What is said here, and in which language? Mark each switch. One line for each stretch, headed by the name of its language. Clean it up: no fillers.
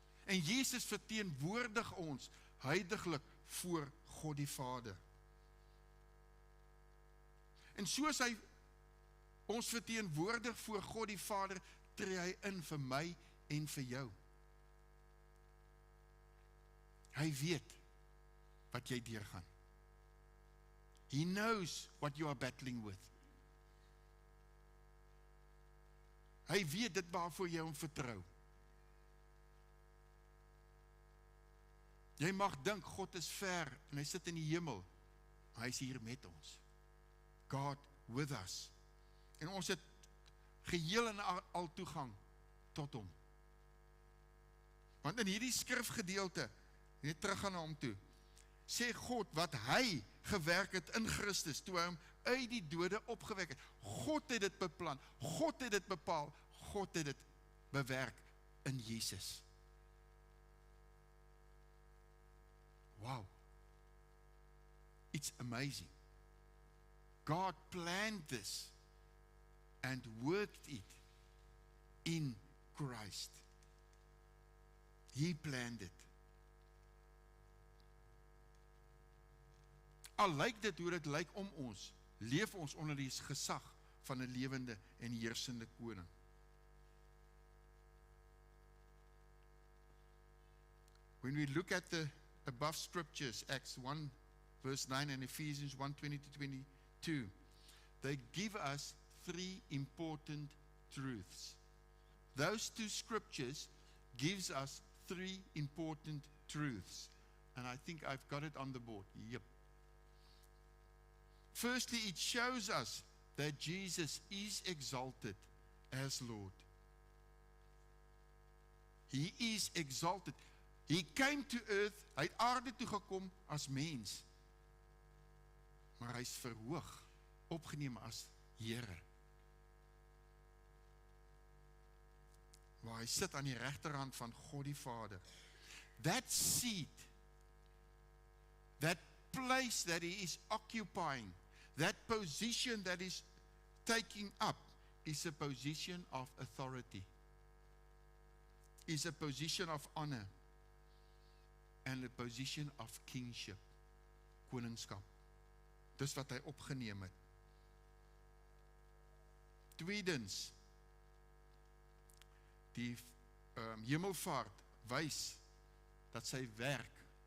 Afrikaans: En Jesus verteenwoordig ons heiliglik voor God die Vader. En soos hy ons verteenwoordig voor God die Vader, tree hy in vir my en vir jou. Hy weet wat jy deurgaan.
English: He knows what you are battling with.
Afrikaans: Hy weet dit waarvoor jy hom vertrou. Jy mag dink, God is ver, en hy sit in die hemel, maar hy is hier met ons.
English: God with us.
Afrikaans: En ons het geheel en al toegang tot hom. Want in hierdie skrifgedeelte, net terug gaan na hom toe, sê God wat hy gewerk het in Christus, toe hy hom uit die dode opgewek het. God het dit beplan, God het dit bepaal, God het dit bewerk in Jesus.
English: Wow. It's amazing. God planned this and worked it in Christ. He planned it.
Afrikaans: Al lyk dit hoe dit lyk om ons, leef ons onder die gesag van 'n lewende en heersende koning.
English: When we look at the above scriptures, Acts 1 verse 9 and Ephesians 1:20-22, they give us three important truths. Those two scriptures gives us three important truths. And I think I've got it on the board. Yep. Firstly, it shows us that Jesus is exalted as Lord. He is exalted. He came to earth,
Afrikaans: hy het aarde toe gekom as mens. Maar hy is verhoog, opgeneem as Here. Waar hy sit aan die regterhand van God die Vader.
English: That seat, that place that he is occupying, that position that is taking up, is a position of authority, is a position of honor, and a position of kingship, koningskap.
Afrikaans: Dis wat hy opgeneem het. Tweedens, die hemelvaart wys dat sy werk